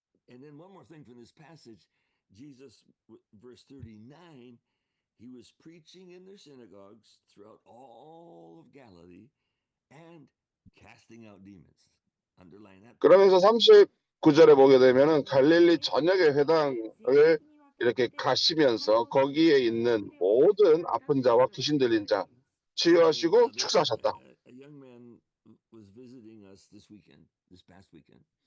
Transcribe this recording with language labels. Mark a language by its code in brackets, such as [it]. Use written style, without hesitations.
[en] And then one more thing from this passage, Jesus, verse 39, he was preaching in their synagogues throughout all of Galilee and casting out demons. Underline that. [ko] 그러면서 39절에 보게 되면은 갈릴리 전역의 회당을 이렇게 가시면서 거기에 있는 모든 아픈 자와 귀신 들린 자 치유하시고 축사하셨다. [en] A young man was visiting us this past weekend.